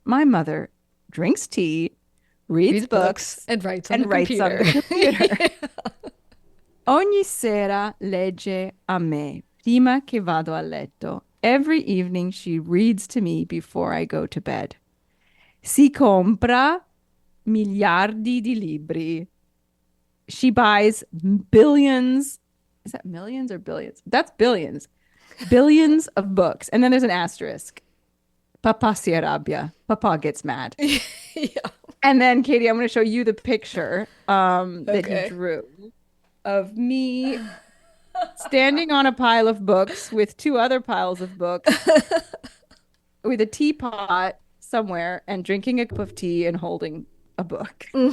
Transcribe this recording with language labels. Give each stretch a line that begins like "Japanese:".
English: My mother drinks tea, reads books, and writes on the computer.
Italian: Ogni sera legge a me, prima che vado a letto.
English: Every evening she reads to me before I go to bed.
Italian: Si compra miliardi di libri.
English: She buys billions. Is that millions or billions? That's billions. Billions of books. And then there's an asterisk.
Italian: Papa si arrabbia.
English: Papa gets mad. Yeah. And then, Katie, I'm going to show you the picture that he drew of me standing on a pile of books with two other piles of books with a teapot somewhere and drinking a cup of tea and holding a book.